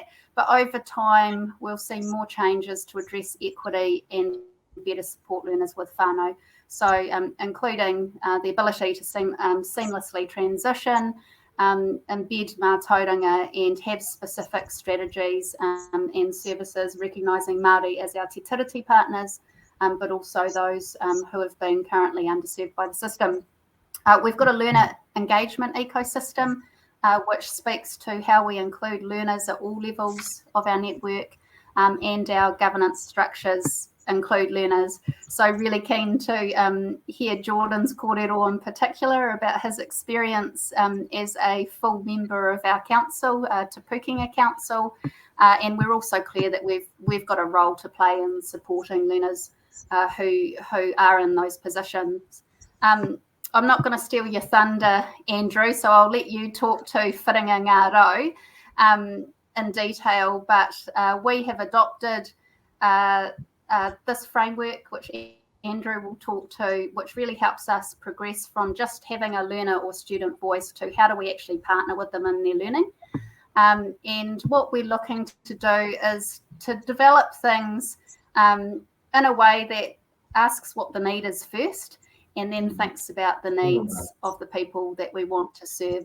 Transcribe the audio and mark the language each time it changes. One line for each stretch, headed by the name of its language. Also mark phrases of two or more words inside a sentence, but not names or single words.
English: But over time, we'll see more changes to address equity and better support learners with whānau. So including the ability to seamlessly transition, embed mātauranga and have specific strategies and services, recognising Māori as our
Māori: te tiriti
English: partners, but also those who have been currently underserved by the system. We've got a learner engagement ecosystem, which speaks to how we include learners at all levels of our network, and our governance structures include learners. So really keen to hear Jordan's kōrero in particular about his experience as a full member of our council, Te Pukenga Council, and we're also clear that we've got a role to play in supporting learners who are in those positions. I'm not going to steal your thunder, Andrew, so I'll let you talk to
Māori: whiringa ngā rau
English: in detail, but we have adopted this framework, which Andrew will talk to, which really helps us progress from just having a learner or student voice to how do we actually partner with them in their learning. And what we're looking to do is to develop things in a way that asks what the need is first, and then thinks about the needs of the people that we want to serve.